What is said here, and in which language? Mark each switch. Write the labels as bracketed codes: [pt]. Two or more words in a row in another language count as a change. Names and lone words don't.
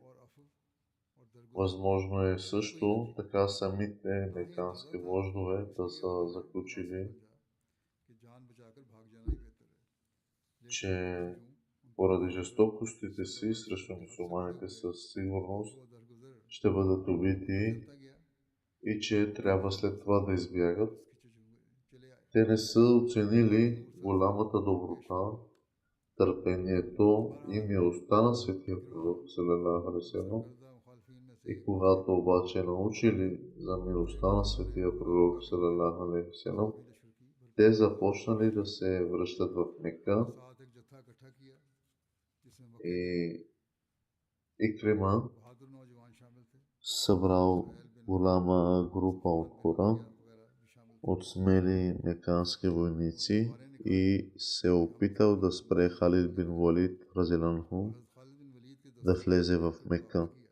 [bg] Възможно е също така самите мекански вождове да са заключили, че поради жестокостите си срещу мюсюлманите със сигурност ще бъдат убити и че трябва след това да избягат. Те не са оценили голямата доброта, търпението и милостта на светия пророк [ar] صلى الله عليه وسلم. [bg] И когато обаче научили за милостта на светия пророк [ar] صلى الله عليه وسلم, [bg] те започнали да се връщат в Мека. И Икрима събрал голяма група от хора, от смели мекански войници и се опитал да спре Халид бин Валид разиланху да влезе в Мека.